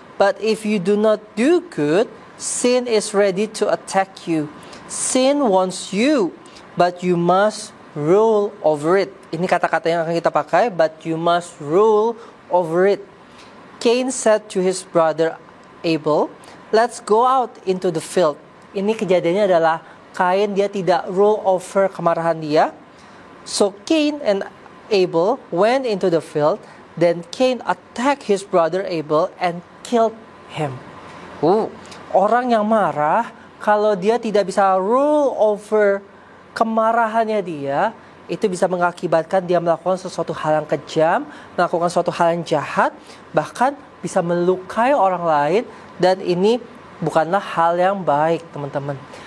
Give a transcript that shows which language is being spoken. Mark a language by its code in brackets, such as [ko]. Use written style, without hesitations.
[en] But if you do not do good, sin is ready to attack you. Sin wants you, but you must rule over it." [id] Ini kata-kata yang akan kita pakai, [en] but you must rule over it. Cain said to his brother Abel, "Let's go out into the field." [id] Ini kejadiannya adalah Kain dia tidak rule over kemarahan dia. [en] So Cain and Abel went into the field. Then Cain attacked his brother Abel and killed him. [id] Orang yang marah, kalau dia tidak bisa rule over kemarahannya dia, itu bisa mengakibatkan dia melakukan sesuatu hal yang kejam, melakukan sesuatu hal yang jahat, bahkan bisa melukai orang lain, dan ini bukanlah hal yang baik, teman-teman.